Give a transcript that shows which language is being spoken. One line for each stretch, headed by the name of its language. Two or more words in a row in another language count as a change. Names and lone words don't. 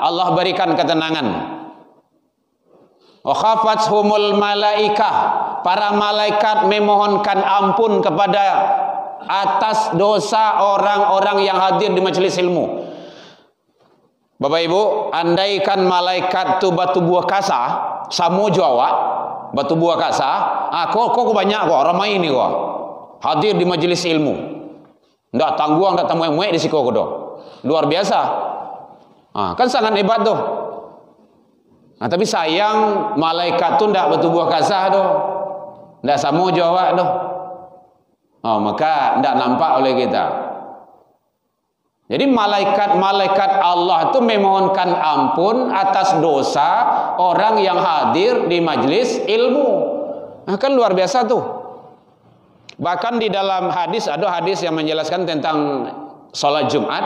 Indonesian: Allah berikan ketenangan.
Arabic: Wa khafathumul malaikah.
Indonesian: Para malaikat memohonkan ampun kepada atas dosa orang-orang yang hadir di majelis ilmu.
Minangkabau: Bapak Ibu, andaikan malaikat tu batu buah kasa, samo Jawa, batu buah kasa, kok banyak kok ramai ini kok.
Indonesian: Hadir di majelis ilmu.
Minangkabau: Ndak tangguang, ndak tamuek-muek di siko kodo.
Indonesian: Luar biasa. Kan sangat hebat tuh.
Minangkabau: Tapi sayang malaikat tu ndak batu buah kasa doh. Ndak samo Jawa doh. Maka ndak nampak oleh kita.
Indonesian: Jadi malaikat-malaikat Allah itu memohonkan ampun atas dosa orang yang hadir di majlis ilmu. Kan luar biasa tuh. Bahkan di dalam hadis, ada hadis yang menjelaskan tentang sholat Jumat.